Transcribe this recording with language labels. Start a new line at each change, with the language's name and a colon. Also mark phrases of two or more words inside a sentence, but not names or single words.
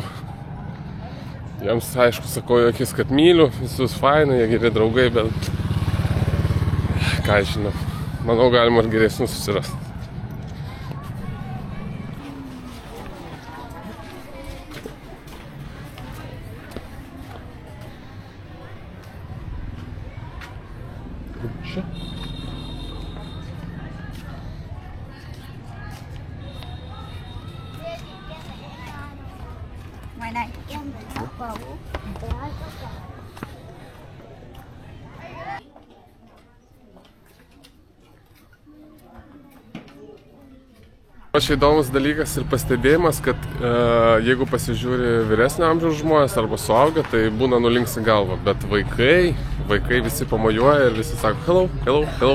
Lithuanian: Jiems, aišku, sakau akis, kad myliu, visus fainai, jie geri draugai, bet ką žinau, manau, galima ir geresnius susirasti. Čia.
Vietnamese: Ngoài này em phải vào
Lithuanian: Čia įdomus dalykas ir pastebėjimas, kad jeigu pasižiūri vyresnio amžiaus žmonės arba suaugę, tai būna nulinksi galvą, bet vaikai visi pamojuoja ir visi sako
English: hello, hello, hello.